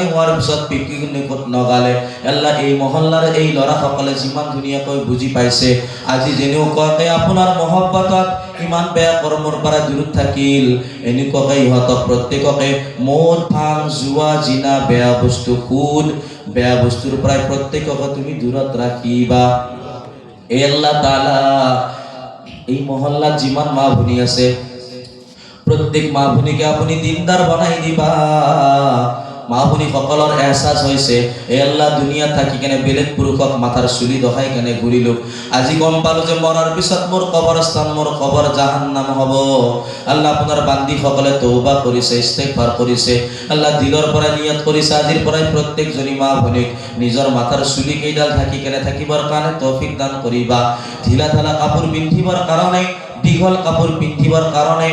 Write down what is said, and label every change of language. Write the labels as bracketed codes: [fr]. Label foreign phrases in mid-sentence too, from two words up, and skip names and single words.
[as] হোৱাৰ পিছত পিকনিক নগালে আল্লাহ এই মহল্লাৰ এই লৰা সকলে যিমান ধুনীয়াকৈ বুজি পাইছে আজি যেনেও কয় আপোনাৰ মহব্বতত ইমান বেয়া কৰ্মৰ পৰা দূৰত থাকিল এনেকুৱাকে ইহঁতক প্ৰত্যেককে মদ ভাং জুৱা জিনা বেয়া বস্তু খুদ বেয়া বস্তুৰ পৰা প্ৰত্যেককে তুমি দূৰত ৰাখিবা এ আল্লাহ তাআলা এই মহল্লাত যিমান মা ভনী আছে প্রত্যেক মা ভনীকে আপনি দিনদার বানাই দিবা মা ভনী সকলৰ এহসাস হৈছে এ আল্লাহ দুনিয়া থাকি কেনে বেলেগ পুৰুষক মাথাৰ চুলি দখাই কেনে ঘূৰিলো আজি গম পালো যে মৰাৰ পিছত মোৰ কবৰস্থান মোৰ কবৰ জাহান্নাম হ'ব আল্লাহ আপোনাৰ বান্দি সকলে তওবা কৰিছে ইস্তিগফাৰ কৰিছে আল্লাহ দিলৰ পৰা নিয়ত কৰিছে আজিৰ পৰাই প্ৰত্যেকজনী মা ভনীক নিজৰ মাথাৰ চুলি কেইডাল ঢাকি কেনে থাকিবৰ কাৰণে তৌফিক দান কৰিবা ঢিলা ঢালা কাপোৰ পিন্ধিবৰ কাৰণে দীঘল কাপোৰ পিন্ধিবৰ কাৰণে